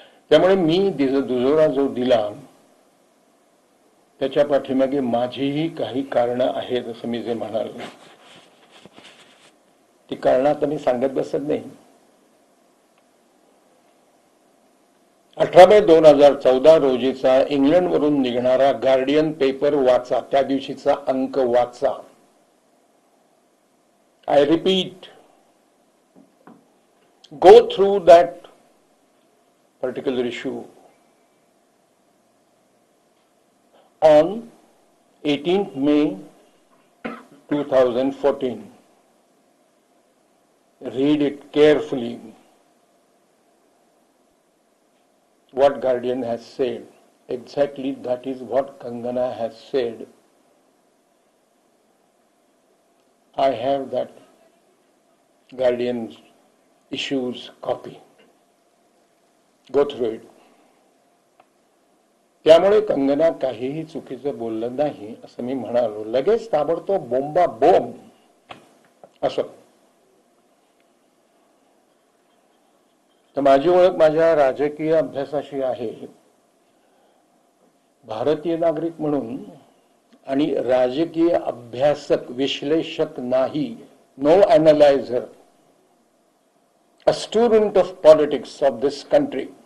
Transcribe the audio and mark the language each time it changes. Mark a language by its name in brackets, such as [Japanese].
[Marathi] त्यामुळे मी दुजोरा जो दिला त्याच्या पाठीमागे माझीही काही कारणं आहेत असं मी जे म्हणालो. ती कारणं आता मी सांगत बसत नाही. 18 मे 2014 रोजीचा इंग्लंडवरून निघणारा गार्डियन पेपर वाचा. त्या दिवशीचा अंक वाचा. [English] I repeat, go through that particular issue. On 18th May 2014, read it carefully. What Guardian has said, exactly that is what Kangana has said. I have that Guardian's issues copy. Go through it. [Marathi] त्यामुळे कंगना काहीही चुकीचं बोललं नाही असं मी म्हणालो. लगेच ताबडतोब बोंबा बोंब असं. तर माझी ओळख माझ्या राजकीय अभ्यासाशी आहे. भारतीय नागरिक म्हणून आणि राजकीय अभ्यासक, विश्लेषक नाही. [English] No analyser. A student of politics of this country.